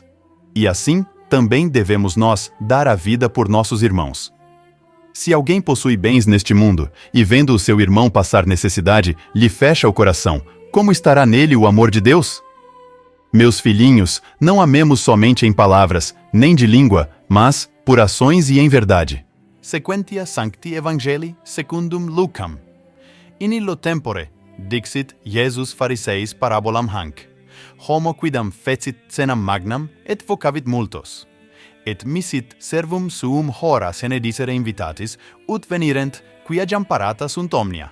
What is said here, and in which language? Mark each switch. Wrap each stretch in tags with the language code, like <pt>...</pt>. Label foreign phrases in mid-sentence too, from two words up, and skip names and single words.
<pt>E assim, também devemos nós dar a vida por nossos irmãos. Se alguém possui bens neste mundo, e vendo o seu irmão passar necessidade, lhe fecha o coração, como estará nele o amor de Deus? Meus filhinhos, não amemos somente em palavras, nem de língua, mas por ações e em verdade.</pt> <la>Sequentia Sancti Evangelii secundum Lucam. In illo tempore, dixit Jesus Phariseis parabolam hanc. Homo quidam fecit cenam magnam, et vocavit multos. Et misit servum suum hora sene dicere invitatis, ut venirent, quia jam parata sunt omnia.</la>